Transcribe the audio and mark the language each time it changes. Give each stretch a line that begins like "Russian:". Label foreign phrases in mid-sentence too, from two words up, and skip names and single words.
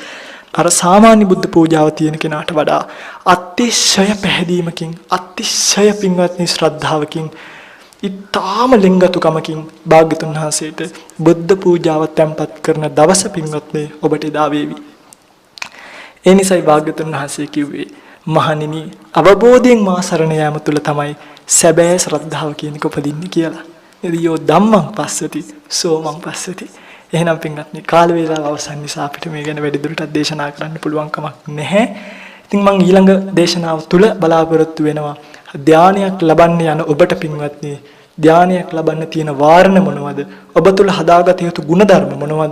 Sinhala: අර සාමාන්‍ය බුද්ධ පූජාව තියෙන කෙනාට වඩා අතිශය පැහැදීමකින් අතිශය පින්වත්නි ශ්‍රද්ධාවකින් ඊටාම ලිංගතුකමකින් භාග්‍යතුන් වහන්සේට බුද්ධ පූජාව තැන්පත් කරන දවස පින්වත්නි ඔබට එදා වේවි. ඒ නිසායි භාග්‍යතුන් වහන්සේ කිව්වේ මහණෙනි අවබෝධයෙන් මා සරණ යාම තුල තමයි සැබෑ ශ්‍රද්ධාව කියන එක උපදින්නේ කියලා.
Pali: එදියෝ ධම්මං පස්සති සෝමං පස්සති.
Sinhala: එහෙනම් පින්වත්නි කාල වේලාව අවසන් නිසා අපිට මේ ගැන වැඩිදුරටත් දේශනා කරන්න පුළුවන් කමක් නැහැ. ඉතින් මම ඊළඟ දේශනාව තුල බලාපොරොත්තු වෙනවා ධානයක් ලබන්න යන ඔබට පින්වත්නි ධානයක් ලබන්න තියෙන වාරණ මොනවද? ඔබ තුල හදාගත යුතු ගුණධර්ම මොනවද?